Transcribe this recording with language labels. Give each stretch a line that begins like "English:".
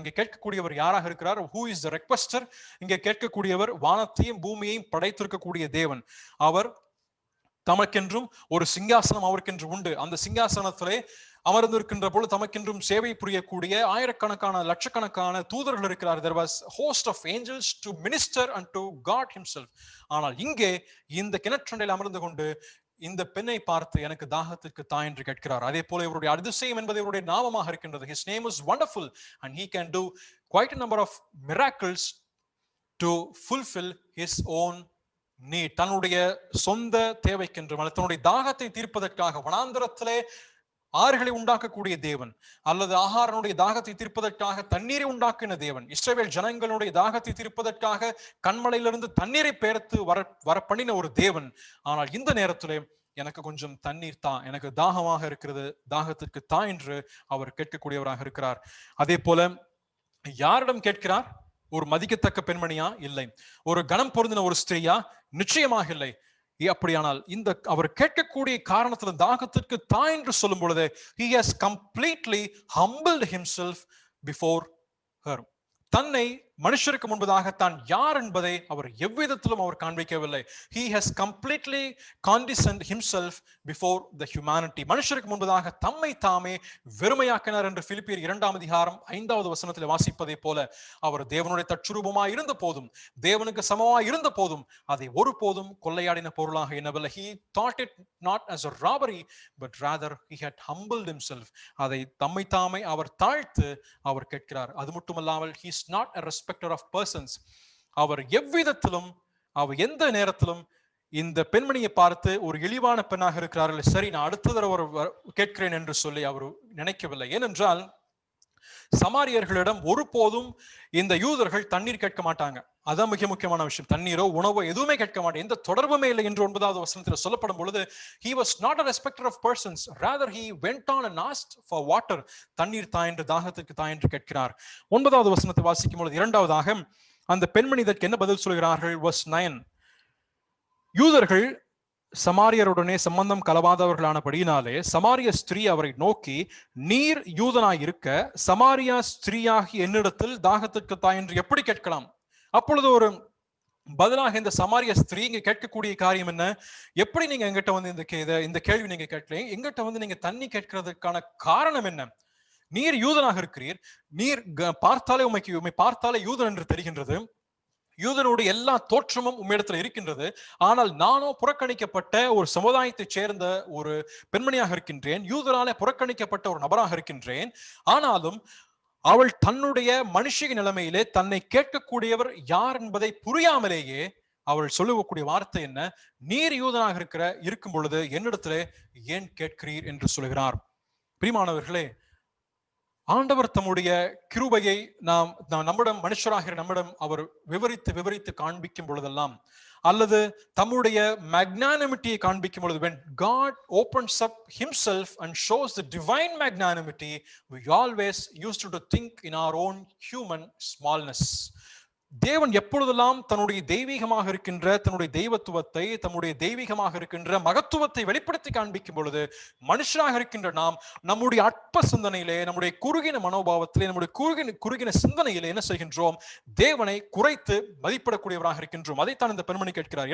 Tamil: இங்கே கேட்கக்கூடியவர் யாராக இருக்கிறார்?
English: who is the requester?
Tamil: இங்கே கேட்கக்கூடியவர் வானத்தையும் பூமியையும் படைத்திருக்கக்கூடிய தேவன். அவர் தமக்கென்றும் ஒரு சிங்காசனம் அவருக்கென்று உண்டு. அந்த சிங்காசனத்திலே அமர்ந்திருக்கின்ற பொழுது தமக்கென்றும் சேவை புரியக்கூடிய ஆயிரக்கணக்கான லட்சக்கணக்கான தூதர்கள் இருக்கிறார்.
English: there was host of angels to minister unto God himself.
Tamil: ஆனால் இங்கே இந்த கிணற்றண்டையில் அமர்ந்து கொண்டு இந்த பெண்ணை பார்த்து எனக்கு தாகத்திற்கு தா என்று கேட்கிறார். அதே போல இவருடைய அதிசயம் என்பது இவருடைய நாமமாக இருக்கின்றது.
English: his name is wonderful and he can do quite a number of miracles to fulfill his own need.
Tamil: தன்னுடைய சொந்த தேவைக்கென்று, தன்னுடைய தாகத்தை தீர்ப்பதற்காக வனாந்தரத்திலே ஆறுகளை உண்டாக்கக்கூடிய தேவன், அல்லது ஆகாரனுடைய தாகத்தை தீர்ப்பதற்காக தண்ணீரை உண்டாக்கின தேவன், இஸ்ரவேல் ஜனங்களுடைய தாகத்தை தீர்ப்பதற்காக கண்மலையிலிருந்து தண்ணீரை பெயர்த்து வர பண்ணின ஒரு தேவன். ஆனால் இந்த நேரத்திலே எனக்கு கொஞ்சம் தண்ணீர் தா, எனக்கு தாகமாக இருக்கிறது, தாகத்திற்கு தா என்று அவர் கேட்கக்கூடியவராக இருக்கிறார். அதே போல யாரிடம் கேட்கிறார்? ஒரு மதிக்கத்தக்க பெண்மணியா? இல்லை. ஒரு கணம் பொருந்தின ஒரு ஸ்திரீயா? நிச்சயமாக இல்லை. அப்படியானால் இந்த அவர் கேட்கக்கூடிய காரணத்துல தாகத்திற்கு தா என்று சொல்லும் பொழுது
English: he has completely humbled himself before her.
Tamil: தன்னை மனுஷருக்கு முன்பதாக தான் யார் என்பதை அவர் எவ்விதத்திலும் அவர் காண்பிக்கவில்லை.
English: He has completely condescended himself before the humanity.
Tamil: மனுஷருக்கு முன்பதாக தம்மை தாமே வெறுமையாக்கினார் என்று பிலிப்பியர் 2:5 வசனத்தில் வாசிப்பதை போல அவர் தேவனுடைய தற்சுரூபமாய் இருந்த போதும், தேவனுக்கு சமமாய் இருந்த போதும் அதை ஒருபோதும் கொள்ளையாடின பொருளாக எண்ணவில்லை.
English: He thought it not as a robbery, but rather he had humbled himself.
Tamil: அதை தம்மை தாமே அவர் தாழ்த்து அவர் கேட்கிறார். அது மட்டுமல்லாமல்
English: he is not a respecter of persons.
Tamil: அவர் எவ்விதத்திலும் அவர் எந்த நேரத்திலும் இந்த பெண்மணியை பார்த்து ஒரு இழிவான பெண்ணாக இருக்கிறார்கள், சரி நான் அடுத்த தடவை கேட்கிறேன் என்று சொல்லி அவர் நினைக்கவில்லை. ஏனென்றால் சமாரியர்களிடம் ஒருபோதும் இந்த யூதர்கள் தண்ணீர் கேட்க மாட்டாங்க. அதான் மிக முக்கியமான விஷயம். தண்ணீரோ உணவோ எதுவுமே கேட்க மாட்டாங்க. எந்த தொடர்புமே இல்லை என்று 9வது வசனத்தில் சொல்லப்படும் பொழுது
English: he was not a respecter of persons, rather he went on and asked for water.
Tamil: தண்ணீர் தா என்று, தாகத்துக்கு தா என்று கேட்கிறார். 9வது வசனத்தை வாசிக்கும் பொழுது இரண்டாவதாக அந்த பெண்மணி இதற்கு என்ன பதில் சொல்கிறார்கள்? verse 9, யூதர்கள் சமாரியருடனே சம்பந்தம் கலவாதவர்களானபடியினாலே சமாரிய ஸ்திரீ அவரை நோக்கி, நீர் யூதனாய் இருக்க சமாரியா ஸ்திரீயாகி என்னிடத்தில் தாகத்திற்கு தா என்று எப்படி கேட்கலாம்? அப்பொழுது ஒரு பதிலாக இந்த சமாரிய ஸ்திரீ இங்க கேட்கக்கூடிய காரியம் என்ன? எப்படி நீங்க எங்கிட்ட வந்து இந்த கேள்வி நீங்க கேட்கல, எங்கிட்ட வந்து நீங்க தண்ணி கேட்கிறதுக்கான காரணம் என்ன? நீர் யூதனாக இருக்கிறீர், நீர் பார்த்தாலே உண்மை பார்த்தாலே யூதன் என்று தெரிகின்றது, யூதனுடைய எல்லா தோற்றமும் உம்மிடத்தில் இருக்கின்றது. ஆனால் நானோ புறக்கணிக்கப்பட்ட ஒரு சமுதாயத்தை சேர்ந்த ஒரு பெண்மணியாக இருக்கின்றேன், யூதராலே புறக்கணிக்கப்பட்ட ஒரு நபராக இருக்கின்றேன். ஆனாலும் அவள் தன்னுடைய மனுஷிக நிலைமையிலே தன்னை கேட்கக்கூடியவர் யார் என்பதை புரியாமலேயே அவள் சொல்லக்கூடிய வார்த்தை என்ன? நீர் யூதனாக இருக்கும் பொழுது என்னிடத்திலே ஏன் கேட்கிறீர் என்று சொல்கிறார். பிரியமானவர்களே, ஆண்டவர் தம்முடைய கிருபையை நம்மிடம் மனுஷராகிற நம்மிடம் அவர் விவரித்து காண்பிக்கும் பொழுதெல்லாம், அல்லது தம்முடைய magnanimity காண்பிக்கும் பொழுது,
English: when God opens up himself and shows the divine magnanimity, we always used to think in our own human smallness.
Tamil: தேவன் எப்பொழுதெல்லாம் தன்னுடைய தெய்வீகமாக இருக்கின்ற தன்னுடைய தெய்வத்துவத்தை, தன்னுடைய தெய்வீகமாக இருக்கின்ற மகத்துவத்தை வெளிப்படுத்தி காண்பிக்கும் பொழுது, மனுஷராக இருக்கின்ற நாம் நம்முடைய அற்ப சிந்தனையிலே, நம்முடைய குறுகின மனோபாவத்திலே, நம்முடைய குறுகின சிந்தனையிலே என்ன செய்கின்றோம்? தேவனை குறைத்து மதிப்பிடக்கூடியவராக இருக்கின்றோம். அதைத்தான் இந்த பெண்மணி கேட்கிறார்.